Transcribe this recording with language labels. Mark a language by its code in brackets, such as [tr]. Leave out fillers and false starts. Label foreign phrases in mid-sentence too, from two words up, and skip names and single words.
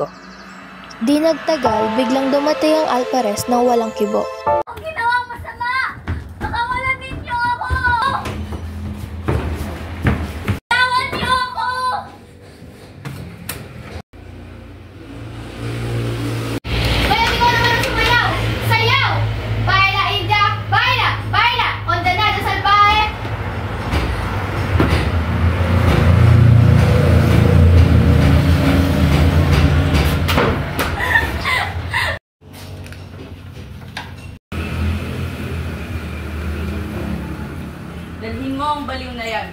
[tl] Di nagtagal, biglang dumatay ang alperes ng walang kibo. Ang ginawang masama! Nakawalan ninyo ako! Tawan niyo ako! Bayan ko naman ang sumayaw! Sayaw! [es] Baila, India! Baila! Baila! Condenado salvaje! [tl] Dalhin mo ang baliw na yan.